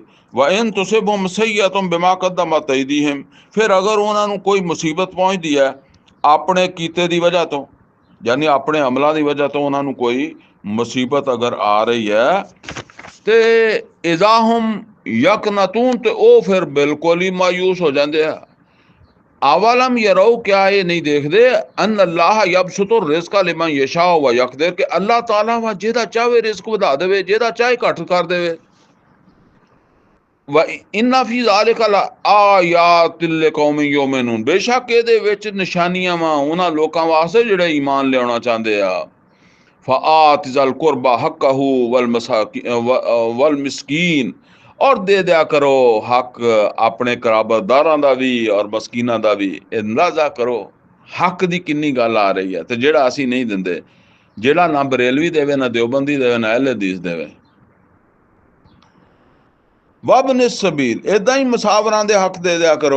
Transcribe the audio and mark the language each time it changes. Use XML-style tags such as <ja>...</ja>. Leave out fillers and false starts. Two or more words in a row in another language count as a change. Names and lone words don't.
<ar>وإن تصبهم سيئة بما قدمت أيديهم,</ar> <pa>ਫਿਰ ਅਗਰ ਉਹਨਾਂ ਨੂੰ ਕੋਈ ਮੁਸੀਬਤ ਪਹੁੰਚਦੀ ਹੈ ਆਪਣੇ ਕੀਤੇ ਦੀ ਵਜ੍ਹਾ ਤੋਂ, ਯਾਨੀ ਆਪਣੇ ਅਮਲਾਂ ਦੀ ਵਜ੍ਹਾ ਤੋਂ ਉਹਨਾਂ ਨੂੰ ਕੋਈ ਮੁਸੀਬਤ ਅਗਰ ਆ ਰਹੀ ਹੈ ਤੇ</pa> <ar>إذا هم يقنطون,</ar> <pa>ਤੇ ਉਹ ਫਿਰ ਬਿਲਕੁਲ ਹੀ ਮਾਯੂਸ ਹੋ ਜਾਂਦੇ ਆ।</pa> <ar>أولم يروا,</ar> <pa>ਕਿਆ ਇਹ ਨਹੀਂ ਦੇਖਦੇ,</pa> <ar>أن الله يبسط الرزق لمن يشاء ويقدر,</ar> <pa>ਕਿ ਅੱਲਾਹ ਤਾਲਾ ਵਾ ਜਿਹਦਾ ਚਾਹੇ ਰਿਜ਼ਕ ਵਧਾ ਦੇਵੇ, ਜਿਹਦਾ ਚਾਹੇ ਘੱਟ ਕਰ ਦੇਵੇ।</pa> <ar>وإن في ذلك لآيات لقوم يؤمنون,</ar> <pa>बेशक ਇਹਦੇ ਵਿੱਚ ਨਿਸ਼ਾਨੀਆਂ ਵਾ ਉਹਨਾਂ ਲੋਕਾਂ ਵਾਸਤੇ ਜਿਹੜੇ ਈਮਾਨ ਲਿਆਉਣਾ ਚਾਹੁੰਦੇ ਆ।</pa> <ar>فآت ذا القربى حقه والمسكين,</ar> <ur>اور دے دیا کرو حق اپنے قرابتداراں</ur> <pa>ਦਾ ਵੀ ਔਰ ਮਸਕੀਨਾਂ ਦਾ ਵੀ। ਅੰਦਾਜ਼ਾ ਕਰੋ ਹੱਕ ਦੀ ਕਿੰਨੀ ਗੱਲ ਆ ਰਹੀ ਹੈ, ਤੇ ਜਿਹੜਾ ਅਸੀਂ ਨਹੀਂ ਦਿੰਦੇ, ਜਿਹੜਾ ਨਾ ਬਰੇਲਵੀ ਦੇਵੇ, ਨਾ ਦਿਓਬੰਦੀ ਦੇਵੇ, ਨਾ ਅਹਿਲ ਹਦੀਸ ਦੇਵੇ।</pa> <ar>وابن السبيل,</ar> <pa>ਇੱਦਾਂ ਹੀ ਮੁਸਾਫਰਾਂ ਦੇ ਹੱਕ ਦੇ ਦਿਆ ਕਰੋ।</pa>